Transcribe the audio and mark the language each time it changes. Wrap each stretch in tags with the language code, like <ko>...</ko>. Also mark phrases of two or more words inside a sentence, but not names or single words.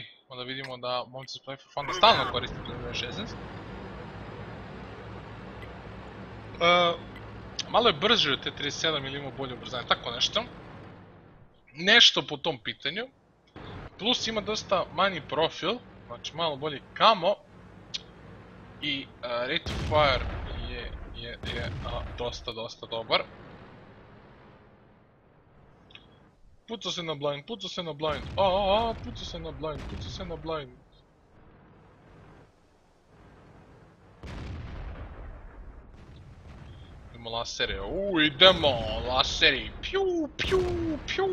<sr>Onda vidimo da Monkeys Play for Fun stalno koristi 59.16. Malo je brže od te 37 ili ima bolje ubrzanje, tako nešto. Nešto po tom pitanju. Plus ima dosta manji profil, znači malo bolji camo. I</sr> <en>rate of fire</en> <sr>je dosta dobar. Pucao se na blind, pucao se na blind, pucao se na blind, pucao se na blind. Idemo lasere, idemo laseri, piu, piu, piu.</sr>